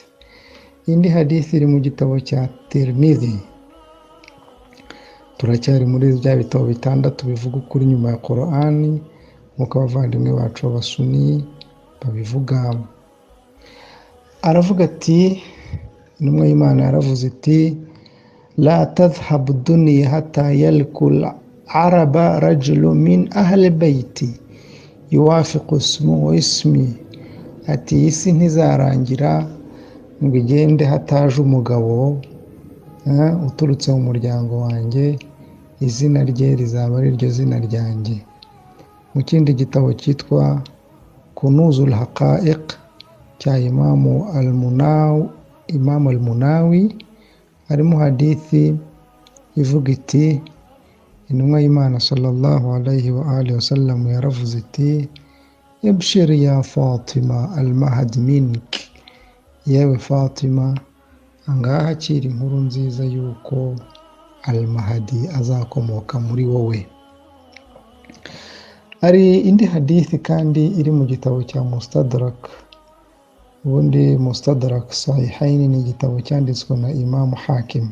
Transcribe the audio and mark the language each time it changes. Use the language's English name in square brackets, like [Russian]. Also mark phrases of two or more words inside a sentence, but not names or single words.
[Kinyarwanda] Indi hadithi iri mu gitabo cya Tirmidhi. Turacyari muri bya bitabo 6 bivuga ukuri nyuma ya Qur'ani, nk'uko abavandimwe bacu b'Abasuni babivuga. Aravuga ati, intumwa y'Imana yaravuze iti [Arabic] لا تذهب دنيا حتى يملك العرب رجل من أهل بيتي يوافق اسمه اسمي. [Kinyarwanda] Ati isi ntizarangira ngo igende hataje umugabo uturutse mu muryango wanjye, izina rye rizaba ari ryo zina ryanjye. Mu kindi gitabo cyitwa Kunuzul Haqa'iq cya Imam al-Munawi harimo hadithi ivuga iti intumwa y'Imana [Arabic] صلى الله عليه وآله وسلم [Kinyarwanda] yaravuze iti [Arabic] أبشري يا فاطمة المهدي منك. [Kinyarwanda] Yewe Fatima, angaha akira inkuru nziza yuko al-Mahdi azakomoka muri wowe. Hari indi hadithi kandi iri mu gitabo cya Mustadrak. Ubundi Mustadrak Sahihaini ni igitabo cyanditswe na Imam Hakim.